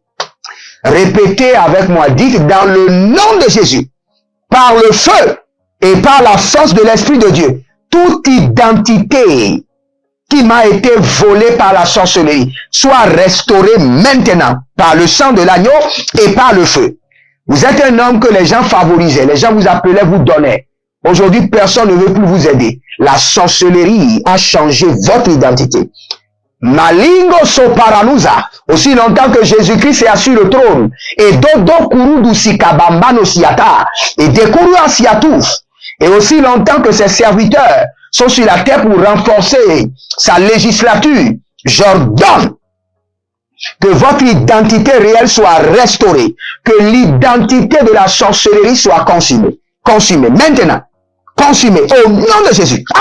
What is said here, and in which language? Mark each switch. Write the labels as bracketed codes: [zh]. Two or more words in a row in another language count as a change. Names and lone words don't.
[fr] Répétez avec moi, dites dans le nom de Jésus, par le feu et par la force de l'Esprit de Dieu, toute identité qui m'a été volée par la sorcellerie soit restaurée maintenant par le sang de l'agneau et par le feu. Vous êtes un homme que les gens favorisaient, les gens vous appelaient, vous donnaient. Aujourd'hui, personne ne veut plus vous aider. La sorcellerie a changé votre identité. Malingo soparanusa, aussi longtemps que Jésus-Christ est assis sur le trône, et dodo kurudu sikabambano siata, et dekuru asiatouf, et aussi longtemps que ses serviteurs sont sur la terre pour renforcer sa législature, j'ordonne que votre identité réelle soit restaurée, que l'identité de la sorcellerie soit consumée. Consumée, maintenant, consumée, au nom de Jésus.